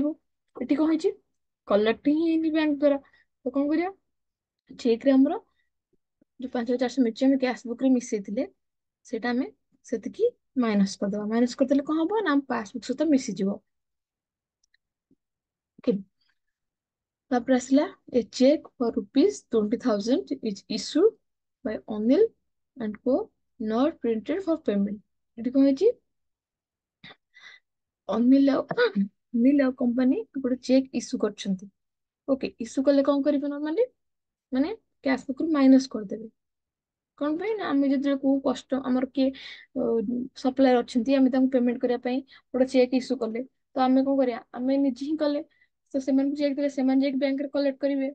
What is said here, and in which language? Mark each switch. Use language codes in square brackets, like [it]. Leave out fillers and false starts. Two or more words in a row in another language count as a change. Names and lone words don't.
[or] ଏଠି କଣ ହେଇଛି କଲେକ୍ଟ ହିଁ ହେଇନି ବ୍ୟାଙ୍କ ଦ୍ଵାରା ତ କଣ କରିବା ଚେକ୍ ରେ ଆମର ଯୋଉ 5,400 ମିଳିଛି ଆମେ [en] cash book [or] ରେ ମିଶେଇଥିଲେ ସେଇଟା ଆମେ ସେତିକି ମାଇନସ କରିଦବା ମାଇନସ କରିଦେଲେ କଣ ହବ ନା ଆମ ପାସବୁକ୍ ସହିତ ମିଶିଯିବ। ଓକେ ତାପରେ ଆସିଲା [en] a check for rupees 20,000 is issued by Anil and Co not printed for payment। [or] ଏଠି କଣ ହେଇଛି ଅନିଲ ଆଉ କମ୍ପାନୀ ଗୋଟେ [en] check issue [or] କରିଛନ୍ତି। ଓକେ ଇସ୍ୟୁ କଲେ କଣ କରିବେ ନର୍ମାଲି ମାନେ [en] cash book [or] ରୁ ମାଇନସ କରିଦେବେ କଣ ପାଇଁ ନା ଆମେ ଯେତେବେଳେ କୋଉ କଷ୍ଟ ଆମର କିଏ ସପ୍ଲାୟର ଅଛନ୍ତି ଆମେ ତାଙ୍କୁ ପେମେଣ୍ଟ କରିବା ପାଇଁ ଗୋଟେ [en] check issue [or] କଲେ ତ ଆମେ କଣ କରିବା ଆମେ ନିଜେ ହିଁ କଲେ ତ ସେମାନଙ୍କୁ ଚେକ୍ ଦେଲେ ସେମାନେ ଯାଇକି ବ୍ୟାଙ୍କରେ କଲେକ୍ଟ କରିବେ।